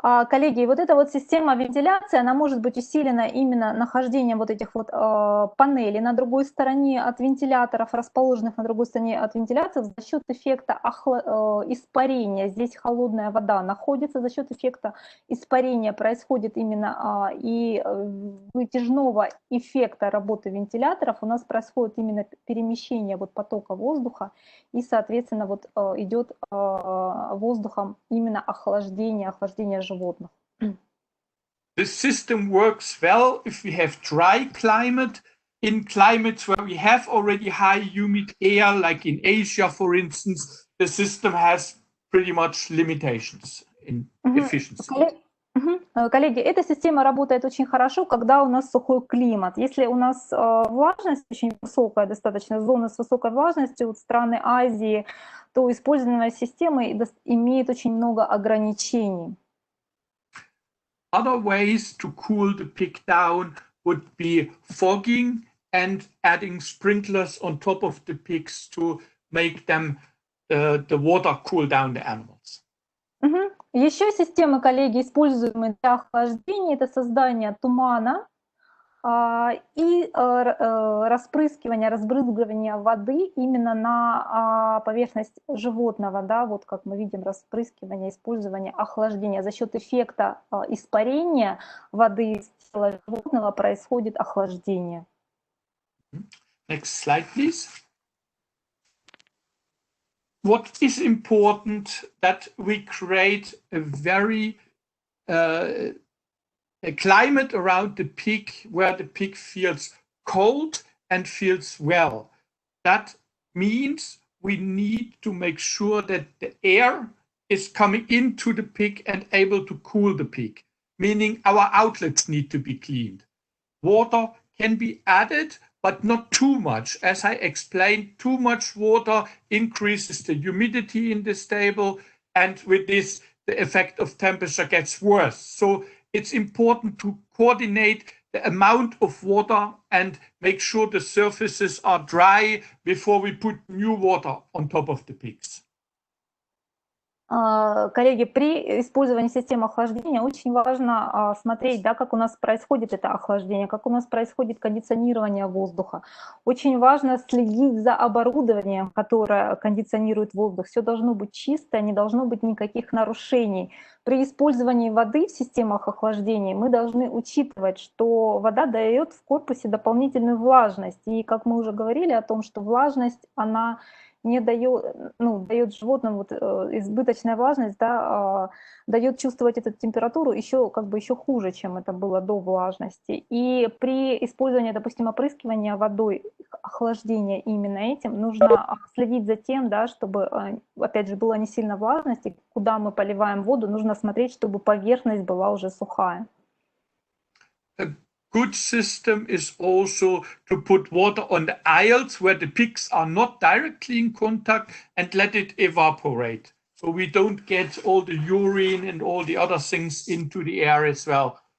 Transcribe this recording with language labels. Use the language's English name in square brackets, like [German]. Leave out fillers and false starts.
[Russian] Коллеги, вот эта вот система вентиляции, она может быть усилена именно нахождением вот этих вот панелей на другой стороне от вентиляторов, расположенных на другой стороне от вентиляторов, за счет эффекта испарения. Здесь холодная вода находится, за счет эффекта испарения происходит именно и вытяжного эффекта работы вентиляторов у нас происходит именно перемещение вот потока воздуха, и, соответственно, вот идет воздухом именно охлаждение животных. [English] The system works well if we have dry climate. In climates where we have already high humid air, like in Asia, for instance, the system has pretty much limitations in efficiency. [Russian] Коллеги, эта система работает очень хорошо, когда у нас сухой климат. Если у нас влажность очень высокая, достаточно зона с высокой влажностью, вот страны Азии, то использование системы имеет очень много ограничений. [English] Other ways to cool the pig down would be fogging and adding sprinklers on top of the pigs to make them the water cool down the animals. [Russian] Еще системы, коллеги, используемые для охлаждения, это создание тумана и разбрызгивание воды именно на поверхность животного, да, вот как мы видим, разбрызгивание, использование охлаждения. За счет эффекта испарения воды из тела животного происходит охлаждение. [English] Next slide, please. What is important that we create a very a climate around the pig where the pig feels cold and feels well. That means we need to make sure that the air is coming into the pig and able to cool the pig, meaning our outlets need to be cleaned. Water can be added, but not too much. As I explained, too much water increases the humidity in the stable, and with this, the effect of temperature gets worse. So it's important to coordinate the amount of water and make sure the surfaces are dry before we put new water on top of the pigs. [Russian] Коллеги, при использовании системы охлаждения очень важно смотреть, да, как у нас происходит это охлаждение, как у нас происходит кондиционирование воздуха. Очень важно следить за оборудованием, которое кондиционирует воздух. Все должно быть чисто, не должно быть никаких нарушений. При использовании воды в системах охлаждения мы должны учитывать, что вода дает в корпусе дополнительную влажность. И как мы уже говорили о том, что влажность, она не дает, дает животным вот, избыточная влажность, да, дает чувствовать эту температуру еще хуже, чем это было до влажности. И при использовании, допустим, опрыскивания водой, охлаждения именно этим, нужно следить за тем, да, чтобы, опять же, была не сильно влажность, и куда мы поливаем воду, нужно смотреть, чтобы поверхность была уже сухая. [English] good system is also to put water on the aisles where the pigs are not directly in contact and let it evaporate. So we don't get all the urine and all the other things into the air as well.